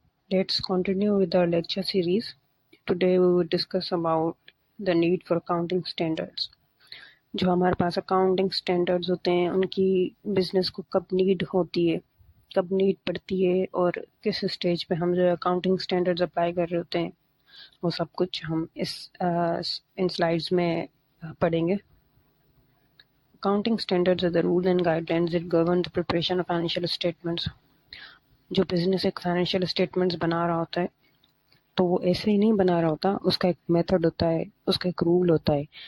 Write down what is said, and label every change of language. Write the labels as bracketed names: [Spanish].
[English] Let's continue with our lecture series. Today we will discuss about the need for accounting standards. [Urdu] جو ہمارے پاس accounting standards ہوتے ہیں ان کی business کو کب نیڈ ہوتی ہے، کب نیڈ پڑتی ہے، اور کس اسٹیج پہ ہم جو اکاؤنٹنگ اسٹینڈرڈز اپلائی کر رہے ہوتے ہیں، وہ سب کچھ ہم ان سلائڈز میں پڑھیں گے. [English] Accounting standards are the rules and guidelines that govern the preparation of financial statements. [Urdu] جو بزنس ایک فائنینشیل اسٹیٹمنٹس بنا رہا ہوتا ہے تو وہ ایسے ہی نہیں بنا رہا ہوتا، اس کا ایک میتھڈ ہوتا ہے، اس کا ایک رول ہوتا ہے.